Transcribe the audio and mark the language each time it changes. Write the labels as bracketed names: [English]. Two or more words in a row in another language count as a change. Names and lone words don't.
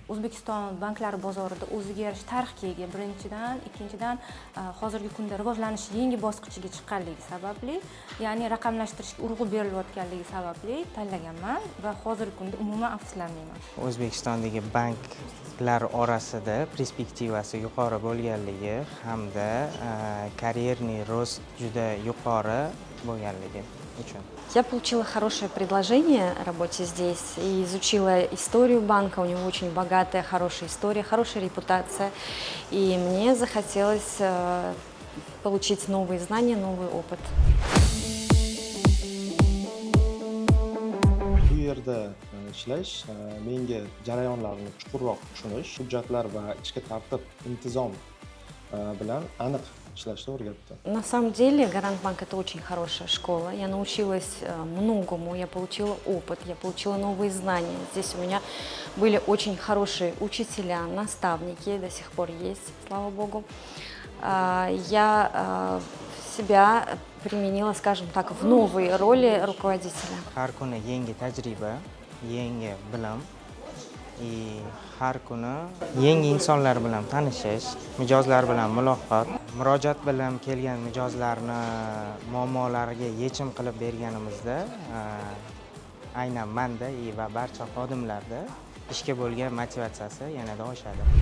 [Uzbek] O'zbekiston banklari bozorida o'ziga yarasha tarixga ega, birinchidan, ikkinchidan hozirgi kunda rivojlanish yangi bosqichiga chiqqanligi sababli, ya'ni raqamlashtirishga urg'u berilayotganligi sababli tanlaganman va hozirgi kunda umuman afsuslanmayman. O'zbekistondagi banklar orasida perspektivasi yuqori bo'lganligi hamda [Russian] карьерный рост [Uzbek] juda yuqori bo'lganligi uchun. [Russian] Я получила хорошее предложение о работе здесь и изучила историю банка. У него очень богатая, хорошая история, хорошая репутация. И мне захотелось получить новые знания, новый опыт. [Uzbek] Bu yerda ishlash menga jarayonlarni chuqurroq tushunish, hujjatlar va ichki tartib, intizom bilan aniq ishlashni o'rgatdi. [Russian] На самом деле Гарант Банк это очень хорошая школа. Я научилась многому, я получила опыт, я получила новые знания. Здесь у меня были очень хорошие учителя, наставники, до сих пор есть, слава богу. Я себя применила, скажем так, в новой роли руководителя. [Uzbek] Har kuni yangi tajriba, yangi bilim har kuni yangi insonlar bilan tanishish, mijozlar bilan muloqot, murojaat bilan kelgan mijozlarni muammolariga yechim qilib berganimizda aynan menda va barcha xodimlarda ishga bo'lgan motivatsiyasi yanada oshadi.